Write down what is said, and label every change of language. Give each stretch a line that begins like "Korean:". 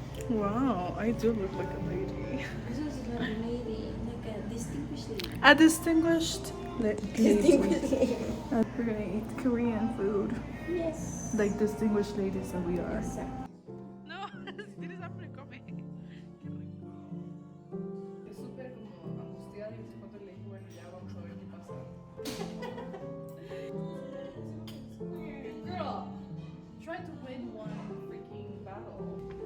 English: Wow, I do look like a lady. This is like a lady, like a distinguished lady. A distinguished lady. Distinguished lady. We're gonna eat Korean food. Yes. Like distinguished ladies that we are. Yes, sir.
Spanish: No, tienes hambre, come. Qué rico. Es súper como angustiada y no sé cuánto le dije, bueno, ya vamos a ver qué pasa.
English: Girl, try to win one freaking battle.